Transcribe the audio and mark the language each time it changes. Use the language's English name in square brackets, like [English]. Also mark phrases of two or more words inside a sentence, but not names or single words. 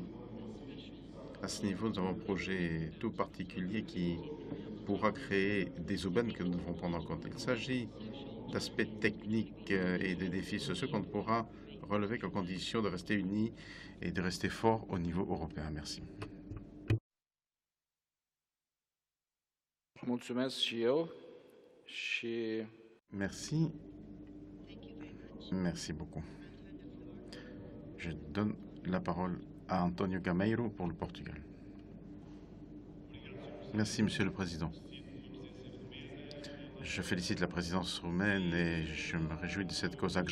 [French] À ce niveau, nous avons un projet tout particulier qui pourra créer des aubaines que nous devons prendre en compte. Il s'agit d'aspects techniques et des défis sociaux qu'on ne pourra relever qu'en condition de rester unis et de rester forts au niveau européen. Merci. [Romanian] Mulțumesc și eu și [French] Merci. Merci beaucoup. Je donne la parole à Antonio Gameiro pour le Portugal. Merci, Monsieur le Président. Je félicite la présidence roumaine et je me réjouis de cette COSAC.